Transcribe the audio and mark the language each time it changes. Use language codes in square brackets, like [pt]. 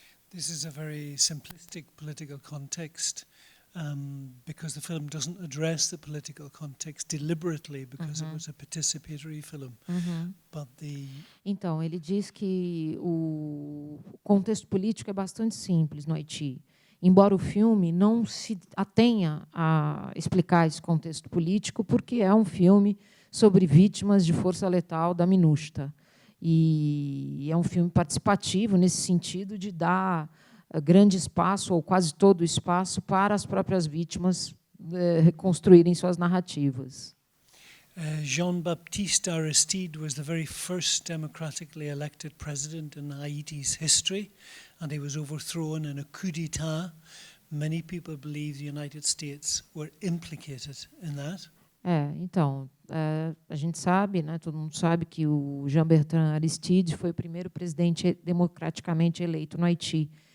[en] This is a very simplistic political context, because the film doesn't address the political context deliberately, because it was a participatory film. But [pt] Então, ele diz que o contexto político é bastante simples no Haiti. Embora o filme não se atenha a explicar esse contexto político, porque é um filme sobre vítimas de força letal da MINUSTAH. E é um filme participativo, nesse sentido de dar grande espaço, ou quase todo o espaço, para as próprias vítimas reconstruírem suas narrativas. [en] Jean-Baptiste Aristide was the very first democratically elected president in Haiti's history, and he was overthrown in a coup d'etat. Many people believe the United States were implicated in that. [pt] Então, a gente sabe, né, todo mundo sabe que o Jean-Bertrand Aristide foi o primeiro presidente democraticamente eleito no Haiti.